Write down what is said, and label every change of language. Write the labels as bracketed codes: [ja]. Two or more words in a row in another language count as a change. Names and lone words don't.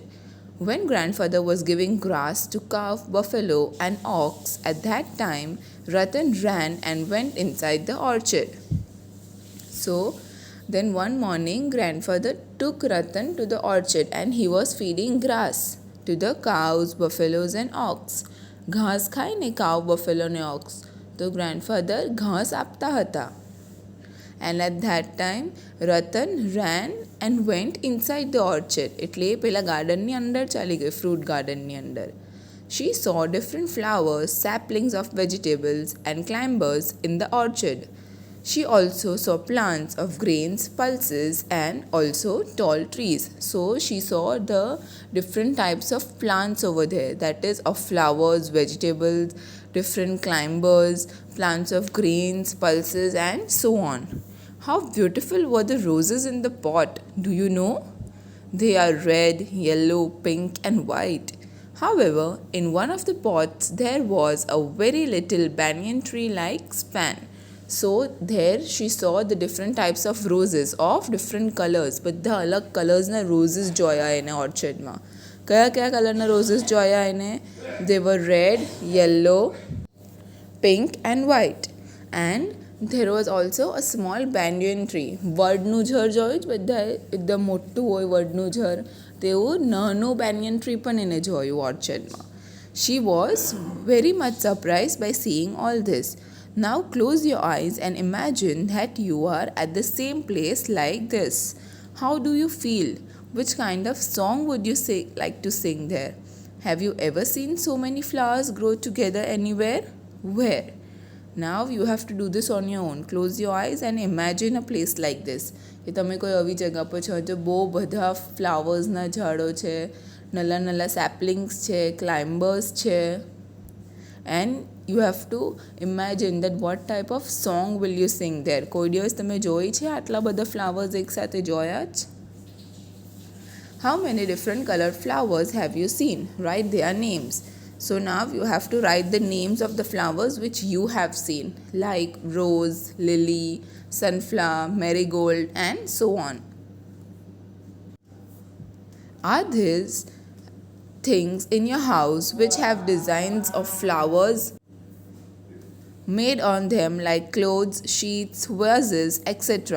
[en] When grandfather was giving grass to calf, buffalo and ox at that time, Ratan ran and went inside the orchard. So then one morning, grandfather took Ratan to the orchard and he was feeding grass to the cows, buffaloes and ox. [gu] ઘાસ ખાઈ ને [en] cow, buffalo [gu] ने ox. तो grandfather घास આપતા હતા. [en] And at that time, Ratan ran and went inside the orchard. [gu] એટલે પેલા ગાર્ડનની અંદર ચાલી ગઈ, [en] fruit garden [gu] ની અંદર. [en] She saw different flowers, saplings of vegetables and climbers in the orchard. She also saw plants of grains, pulses and also tall trees. So she saw the different types of plants over there, that is of flowers, vegetables, different climbers, plants of grains, pulses and so on. How beautiful were the roses in the pot, do you know? They are red, yellow, pink and white. However, in one of the pots there was a very little banyan tree like span. So there she saw the different types of roses of different colors. [gu] બધા અલગ કલર્સના roses જોયા એને ઓર્ચર્ડમાં. કયા કયા કલરના roses જોયા એને? [en] They were red, yellow, pink and white. And there was also a small banyan tree. [gu] વડનું ઝાડ જોયું જ બધા એકદમ મોટું હોય વડનું ઝાડ, તેવું નાનું [en] banyan tree [gu] પણ એને જોયું ઓર્ચર્ડમાં. [en] She was very much surprised by seeing all this. Now close your eyes and imagine that you are at the same place like this. How do you feel? Which kind of song would you like to sing there? Have you ever seen so many flowers grow together anywhere? Where? Now you have to do this on your own. Close your eyes and imagine a place like this. [gu] કે તમે કોઈ આવી જગ્યા પર છો તો બહુ બધા ફ્લાવર્સના ઝાડો છે, નલ્લા નલ્લા સેપલિંગ્સ છે, ક્લાઇમ્બર્સ છે, [en] and you have to imagine that what type of song will you sing there. [gu] કોઈ દિવસ તમે જોઈ છે આટલા બધા flowers એકસાથે જોયા જ? [en] How many different colored flowers have you seen? Write their names. So now you have to write the names of the flowers which you have seen, like rose, lily, sunflower, marigold and so on. Are these things in your house which have designs of flowers made on them like clothes, sheets, vases, etc.?